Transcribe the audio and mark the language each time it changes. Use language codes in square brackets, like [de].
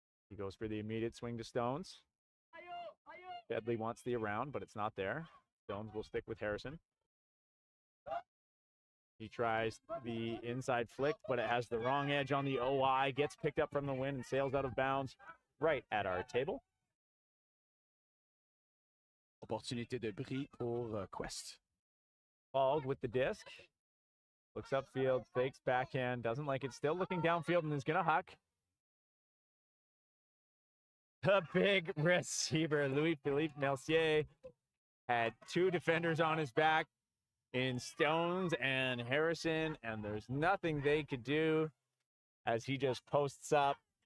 [en] He goes for the immediate swing to Stones. Bedley wants the around, but it's not there. Stones will stick with Harrison. He tries the inside flick, but it has the wrong edge on the OI, gets picked up from the wind and sails out of bounds right at our table. [fr] Opportunité de bris pour Quest. [en] Bald with the disc. Looks upfield, fakes backhand, doesn't like it, still looking downfield and is going to huck. The big receiver, Louis-Philippe Mercier, had 2 defenders on his back in Stones and Harrison, and there's nothing they could do as he just posts up.